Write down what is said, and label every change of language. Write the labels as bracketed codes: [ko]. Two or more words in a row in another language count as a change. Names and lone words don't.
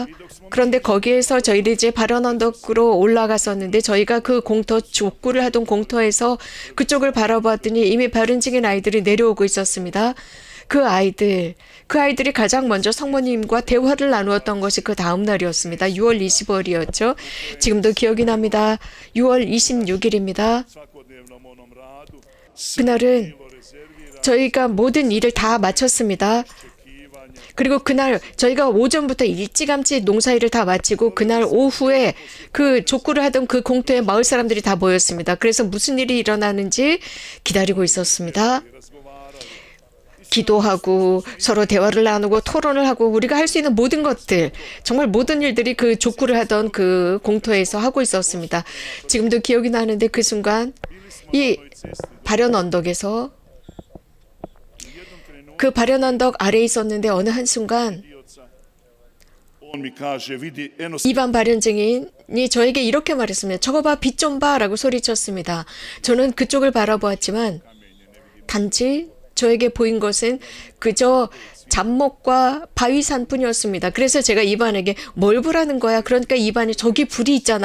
[ko] 그런데 거기에서 저희들이 이제 발원 언덕으로 올라갔었는데 저희가 그 공터 족구를 하던 공터에서 그쪽을 바라보았더니 이미 발은 중인 아이들이 내려오고 있었습니다. 그 아이들이 가장 먼저 성모님과 대화를 나누었던 것이 그 다음 날이었습니다. 6월 25일이었죠. 지금도 기억이 납니다. 6월 26일입니다. [hr] Svakodnevnom onom radu, [ko] 그날은 저희가 모든 일을 다 마쳤습니다. 그리고 그날 저희가 오전부터 일찌감치 농사일을 다 마치고 그날 오후에 그 족구를 하던 그 공터에 마을 사람들이 다 모였습니다. 그래서 무슨 일이 일어나는지 기다리고 있었습니다. 기도하고 서로 대화를 나누고 토론을 하고 우리가 할 수 있는 모든 것들, 정말 모든 일들이 그 족구를 하던 그 공터에서 하고 있었습니다. 지금도 기억이 나는데 그 순간 이 발현 언덕에서 그 발현 언덕 아래에 있었는데 어느 한순간 [hr] on mi kaže, vidi, eno [ko] 이반 발현 증인이 저에게 이렇게 말했습니다. 저거 봐, 빛 좀 봐라고 소리쳤습니다. 저는 그쪽을 바라보았지만 단지 저에게 보인 것은 그저 잡목과 바위산뿐이었습니다. 그래서 제가 이반에게 뭘 보라는 거야? 그러니까 이반이 저기 불이 있잖아.